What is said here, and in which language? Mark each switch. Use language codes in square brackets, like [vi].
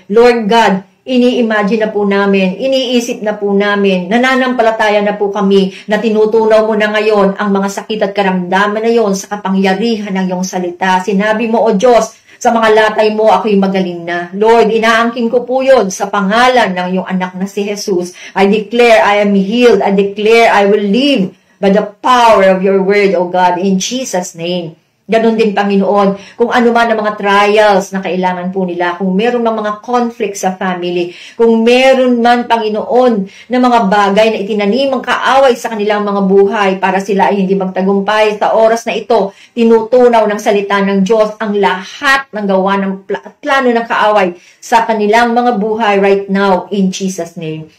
[tl] Lord God, ini-imagine na po namin, iniisip na po namin, nananampalataya na po kami na tinutunaw mo na ngayon ang mga sakit at karamdaman na yon sa kapangyarihan ng iyong salita. Sinabi mo, O Diyos, sa mga latay mo, ako'y magaling na. Lord, inaangkin ko po yun sa pangalan ng iyong anak na si Jesus. [en] I declare I am healed. I declare I will live by the power of your word, O God, in Jesus' name. [tl] Ganon din, Panginoon, kung ano man ang mga trials na kailangan po nila, kung meron man mga conflicts sa family, kung meron man, Panginoon, na mga bagay na itinanim ang kaaway sa kanilang mga buhay para sila ay hindi magtagumpay, sa oras na ito, tinutunaw ng salita ng Diyos ang lahat ng gawa ng plano ng kaaway sa kanilang mga buhay [en] right now, in Jesus' name.